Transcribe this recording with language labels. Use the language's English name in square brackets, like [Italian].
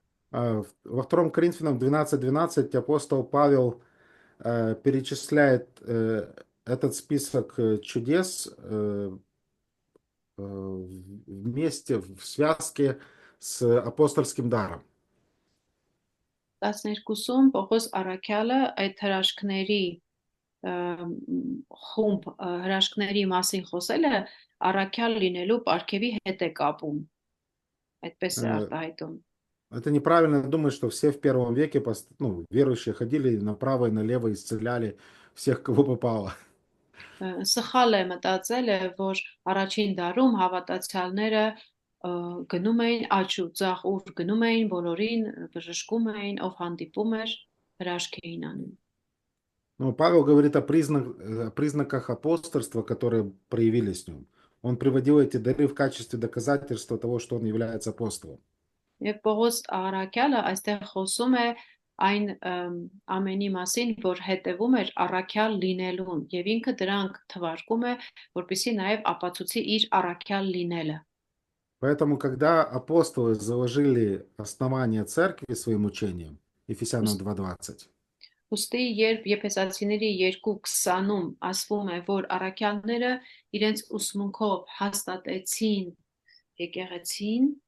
[Russian] Во 2 Коринфянам 12:12 апостол Павел перечисляет этот список чудес вместе, в связке с апостольским даром. [Armenian] 12-ում Պողոս առաքյալը այդ հրաշքների խումբ հրաշքների մասին խոսել է առաքյալ լինելու պարգևի հետ է կապում։ Այդպես է արտահայտում։ [Russian] Это неправильно думать, что все в первом веке верующие ходили направо и налево, исцеляли всех, кого попало. [Armenian] Սխալ է մտածելը, որ առաջին դարում հավատացյալները գնում էին աճ ու ձախ ուր գնում էին, բոլորին բժշկում էին, ով հանդիպում էր, հրաշք էին անում։ [Russian] Но Павел говорит о признаках апостольства, которые проявились в нем. Он приводил эти дары в качестве доказательства того, что он является апостолом. [Armenian] Եվ Պողոս առաքյալը այստեղ խոսում է այն ամենի մասին, որ հետևում էր առաքյալ լինելուն, եւ ինքը դրանք թվարկում է, որպեսզի նաեւ ապացուցի իր առաքյալ լինելը։ [Russian] Поэтому, когда апостолы заложили основание церкви своим учением, Ефесянам 2:20, [Armenian] Ուստի երբ Եփեսացիների 2:20-ում ասվում է, որ առաքյալները իրենց ուսմունքով հաստատեցին եկեղեցին,